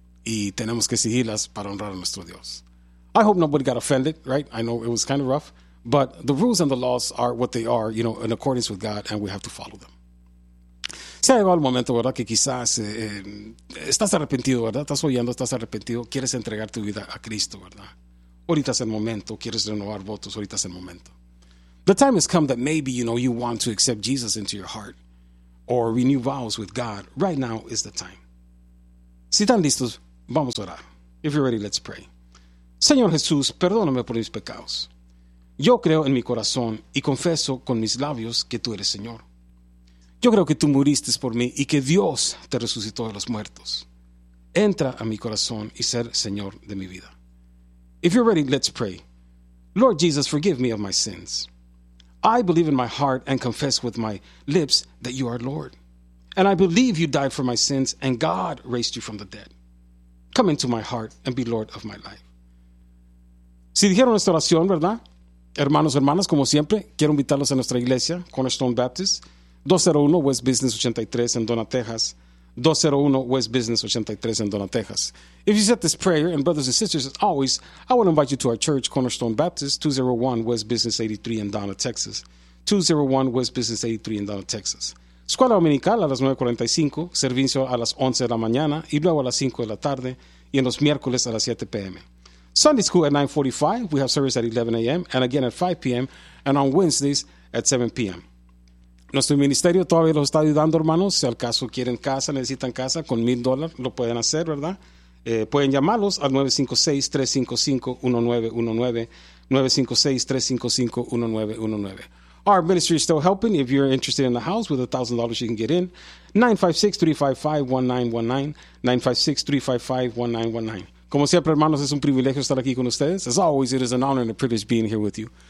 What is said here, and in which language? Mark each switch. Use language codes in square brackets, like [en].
[es] Y tenemos que seguirlas para honrar a nuestro Dios. [en] I hope nobody got offended, right? I know it was kind of rough. But the rules and the laws are what they are, you know, in accordance with God, and we have to follow them. [es] Se ha llegado el momento, ¿verdad?, que quizás estás arrepentido, ¿verdad? Estás oyendo, estás arrepentido. Quieres entregar tu vida a Cristo, ¿verdad? Ahorita es el momento. Quieres renovar votos. Ahorita es el momento. [en] The time has come that maybe, you know, you want to accept Jesus into your heart or renew vows with God. Right now is the time. [es] Si están listos, Vamos a orar. [en] If you're ready, let's pray. [es] Señor Jesús, perdóname por mis pecados. Yo creo en mi corazón y confieso con mis labios que tú eres Señor. Yo creo que tú muriste por mí y que Dios te resucitó de los muertos. Entra a mi corazón y ser Señor de mi vida. [en] If you're ready, let's pray. Lord Jesus, forgive me of my sins. I believe in my heart and confess with my lips that you are Lord. And I believe you died for my sins and God raised you from the dead. Come into my heart and be Lord of my life. [es] Si dijeron esta oración, ¿verdad? Hermanos y hermanas, como siempre, quiero invitarlos a nuestra iglesia, Cornerstone Baptist, 201 West Business 83 en Donna, Texas. [en] 201 West Business 83 in Donna, Texas. If you said this prayer, and brothers and sisters, as always, I would invite you to our church, Cornerstone Baptist, 201 West Business 83 in Donna, Texas. 201 West Business 83 in Donna, Texas. [es] Escuela Dominical a las 9:45, servicio a las 11 de la mañana, y luego a las 5 de la tarde, y en los miércoles a las 7 p.m. [en] Sunday school at 9:45, we have service at 11 a.m., and again at 5 p.m., and on Wednesdays at 7 p.m. [es] Nuestro ministerio todavía los está ayudando, hermanos. Si al caso quieren casa, necesitan casa, con $1,000 lo pueden hacer, ¿verdad? Pueden llamarlos al 956-355-1919, 956-355-1919. [en] Our ministry is still helping. If you're interested in the house, with $1,000 you can get in. 956-355-1919, 956-355-1919. [es] Como siempre, hermanos, es un privilegio estar aquí con ustedes. [en] As always, it is an honor and a privilege being here with you.